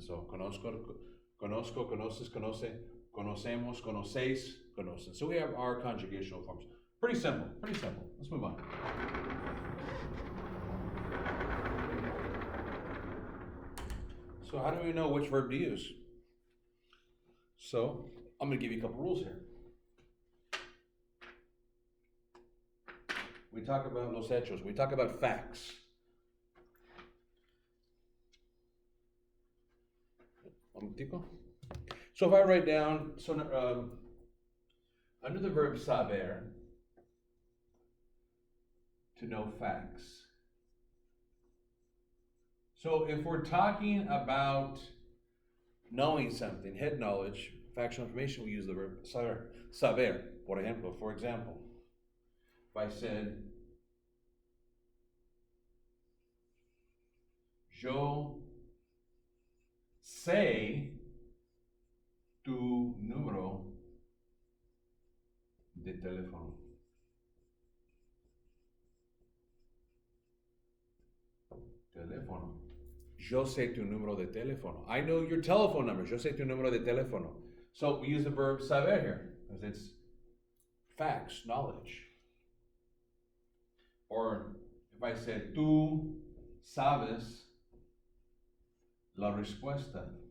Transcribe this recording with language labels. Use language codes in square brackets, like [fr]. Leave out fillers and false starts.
[es] So, conozco, conoces, conoce, conocemos, conocéis, conocen. [en] So we have our conjugational forms. Pretty simple, pretty simple. Let's move on. So how do we know which verb to use? So I'm going to give you a couple rules here. We talk about [es] los hechos. [en] We talk about facts. So if I write down, under the verb saber, to know facts. So if we're talking about knowing something, head knowledge, factual information, we use the verb saber. [es] Saber, por ejemplo, [en] for example. If I said, [es] yo sé tu número de teléfono. Teléfono. Yo sé tu número de teléfono. [en] I know your telephone number. [es] Yo sé tu número de teléfono. [en] So we use the verb saber here because it's facts, knowledge. Or if I said, [es] tú sabes la respuesta.